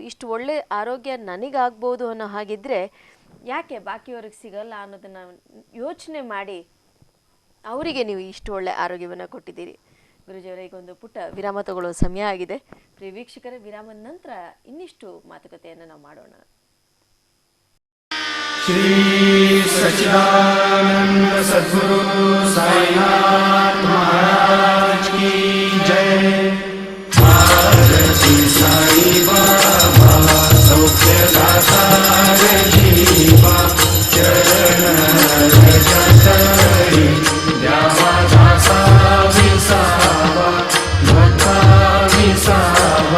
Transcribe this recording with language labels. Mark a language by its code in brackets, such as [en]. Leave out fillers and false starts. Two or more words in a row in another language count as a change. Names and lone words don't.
[kn] ಇಷ್ಟು ಒಳ್ಳೆ ಆರೋಗ್ಯ ನನಗಾಗ್ಬೋದು ಅನ್ನೋ ಹಾಗಿದ್ದರೆ ಯಾಕೆ ಬಾಕಿಯವ್ರಿಗೆ ಸಿಗಲ್ಲ ಅನ್ನೋದನ್ನು ಯೋಚನೆ ಮಾಡಿ ಅವರಿಗೆ ನೀವು ಇಷ್ಟು ಒಳ್ಳೆ ಆರೋಗ್ಯವನ್ನು ಕೊಟ್ಟಿದ್ದೀರಿ. ಗುರುಜಿಯವರೇ, ಈಗ ಒಂದು ಪುಟ್ಟ ವಿರಾಮ ತಗೊಳ್ಳೋ ಸಮಯ ಆಗಿದೆ. ಪ್ರಿಯ ವೀಕ್ಷಕರ, ವಿರಾಮದ ನಂತರ ಇನ್ನಿಷ್ಟು ಮಾತುಕತೆಯನ್ನು ನಾವು ಮಾಡೋಣ. [hi] श्री सच्चिदानंद सद्गुरु साईनाथ महाराज की जय। [mr] आरती साई बाबा सौख्यदाता जीवा, चरण रजतरी द्यावा दासा विसावा भक्ता विसावा।